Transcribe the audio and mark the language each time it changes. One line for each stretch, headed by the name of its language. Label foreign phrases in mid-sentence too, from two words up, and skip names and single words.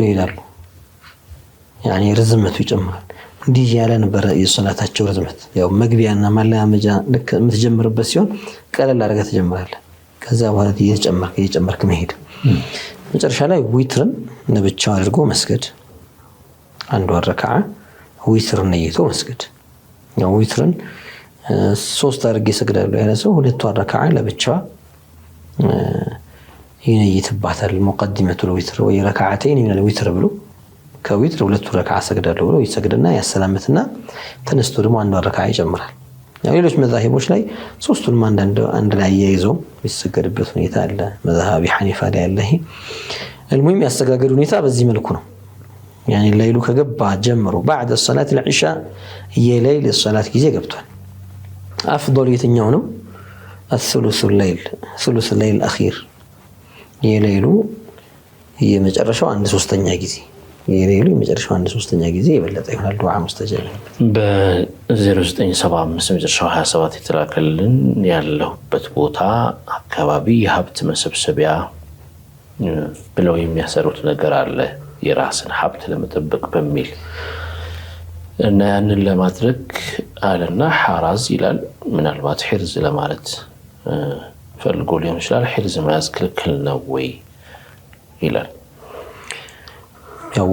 Amharic: ይላሉ يعني ርዝመቱ ይጨምራል እንዲህ ያለ ነበር የሶላታቸው ርዝመት ያው መግቢያና ማላመጃ ልክ የምትጀምርበት ሲሆን ቀለል አድርገህ ትጀምራለህ ከዛ በኋላ እየጨመርክ መሄድ መጨረሻ ላይ ዊትርን ለብቻው አድርጎ መስገድ አንዱ ረካዓ ዊትርን ነይቶ መስገድ ያው ዊትርን 3 አድርጌ ሰግዳለሁ ያለ ሰው ሁለት ረካዓ ለብቻው ይነይትባታል
Arabic: مقدمة الوتر
Amharic: ወይ
Arabic: ركعتين من الوتر
Amharic: ብሎ ከዊትር ሁለት ረካዓ ሰግዳለሁ ብሎ ይሰግድና ያሰላምትና ተነስቶ ደግሞ አንድ ረካዓ ይጨምራል ያው ሌሎች መዛሂቦች ላይ ሶስቱንም አንድ ላይ ያይዘው ይሰገድበት ሁኔታ አለ መዛሃቢ ሐኒፋ ላይ ያለ ይሄ المهم ያስተጋገዱ ሁኔታ በዚህ መልኩ ነው
Arabic: يعني الليل
Amharic: ከገባ ጀምሮ
Arabic: بعد الصلاه العشاء
Amharic: የሌሊት الصلاه ጊዜ ገብቷል افضل የትኛው ነው
Arabic: الثلث الليل الاخير
Amharic: የሌሉ የመጨረሻው 1/3ኛ ጊዜ የሌሉ የመጨረሻው 1/3ኛ ጊዜ የበለጠ ይሆናል
Arabic: دعاء مستجاب
Amharic: በ0975 መጨረሻው 27 የተላከልን ያለሁበት ቦታ አካባቢ የሀብት መሰብሰቢያ ብለው የሚያሰሩት ነገር አለ የራስን ሀብት ለመጠበቅ በሚል እና ያንን ለማድረግ አለና ሐራዝ ይላል ምናልባት ሒርዝ ለማለት ፈልጎ ሊሆን ይችላል ሒርዝ መያዝ ክልክል ነው ወይ ይላል ያው